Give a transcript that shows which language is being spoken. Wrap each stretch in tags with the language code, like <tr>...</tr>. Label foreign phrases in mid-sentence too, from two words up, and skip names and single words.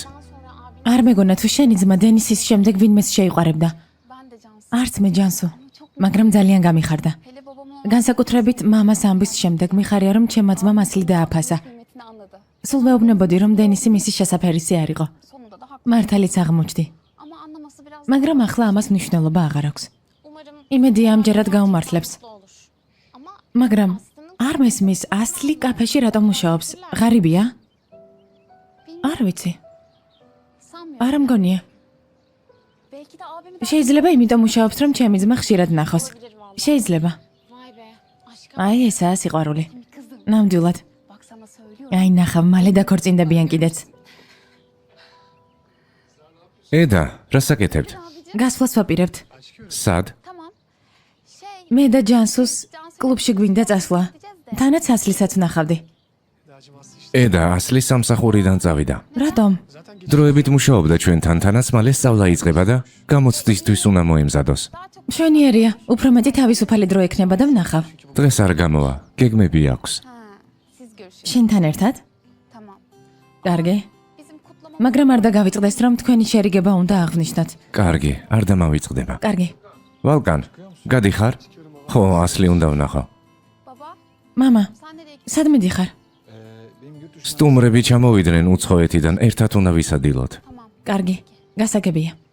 <ka>არ მეგონა თუ შენი ძმა დენისის შემდეგ ვინმეს შეიყვარებდა.</ka> <tr>Ben de Cansu.</tr> <ka>არც მე ჯანსუ, მაგრამ ძალიან გამიხარდა.</ka> <tr>Hele babamın</tr> <ka>განსაკუთრებით მამას ამბის შემდეგ მიხარია რომ ჩემმა ძმამ ასლი დააფასა.</ka> <tr>kıymetini anladı.</tr> <ka>სულ ვეუბნებოდი რომ დენისი მისი შესაფერისი არ იყო.</ka> <tr>Sonunda da haklı.</tr> <ka>მართალიც აღმოჩნდი.</ka> <tr>Ama anlaması biraz</tr> <ka>მაგრამ ახლა ამას მნიშვნელობა აღარ აქვს.</ka> <tr>umarım</tr> <ka>იმედია ამჯერად გაუმართლებს.</ka> <tr>mutlu olur. Ama</tr> <ka>მაგრამ არ მესმის ასლი კაფეში რატომ მუშაობს? ღარიბია? არ ვიცი.</ka> <tr>sanmıyorum.</tr> <ka>არ მგონია.</ka> <tr>Belki de abimi</tr> <ka>შეიძლება იმიტომ მუშაობს რომ ჩემი ძმა ხშირად ნახოს. შეიძლება.</ka> <tr>Vay be. Aşkım</tr> <ka>აი ესაა სიყვარული.</ka> <tr>kızım.</tr> <ka>ნამდვილად.</ka> <tr>Bak sana söylüyorum.</tr> <ka>აი ნახავ, მალე დაქორწინდებიან კიდეც. ედა, რასაკეთებთ? გასვლას ვაპირებთ. სად?</ka> <tr>Tamam. Şey.</tr> <ka>მე და ჯანსუს კლუბში გვინდა წასვლა. თანაც ასლისაც ვნახავდი. ედა, ასლი სამსახურიდან წავიდა. რატომ? დროებით მუშაობდა ჩვენთან, თანაც მალე სწავლა იწყება და გამოცდისთვის უნდა მოემზადოს. მშვენიერია, უფრო მეტი თავისუფალი დრო ექნება და ვნახავ. დღეს არ გამოვა, გეგმები აქვს.</ka> <tr>Ha, siz görüşün.</tr> <ka>შენთან ერთად?</ka> <tr>Tamam.</tr> <ka>კარგი.</ka> <tr>Bizim kutlama</tr> <ka>მაგრამ არ დაგავიწყდეს რომ თქვენი შერიგება უნდა აღნიშნოთ. კარგი, არ დამავიწყდება. კარგი. ვალკან, გადიხარ? ხო, ასლი უნდა ვნახო.</ka> <tr>baba.</tr> <ka>მამა,</ka> <tr>Sen nereye gidiyorsun?</tr> <ka>სადმე დიხარ? სტუმრები ჩამოვიდნენ უცხოეთიდან, ერთად უნდა ვისადილოთ.</ka> <tr>Tamam.</tr> <ka>კარგი. გასაგებია.</ka>